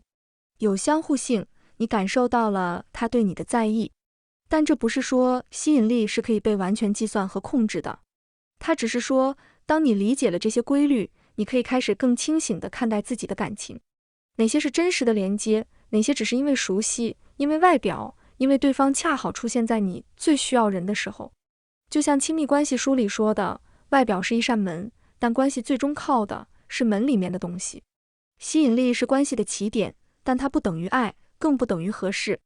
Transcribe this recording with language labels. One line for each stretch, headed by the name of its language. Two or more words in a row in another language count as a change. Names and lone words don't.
Chinese: 有相互性，你感受到了他對你的在意。但這不是說吸引力是可以被完全計算和控制的，它只是說，當你理解了這些規律，你可以開始更清醒地看待自己的感情。哪些是真實的連接，哪些只是因為熟悉，因為外表，因為對方恰好出現在你最需要人的時候。就像親密關係書裡說的，外表是一扇門，但關係最終靠的是門裡面的東西。吸引力是關係的起點，但它不等於愛，更不等於合適。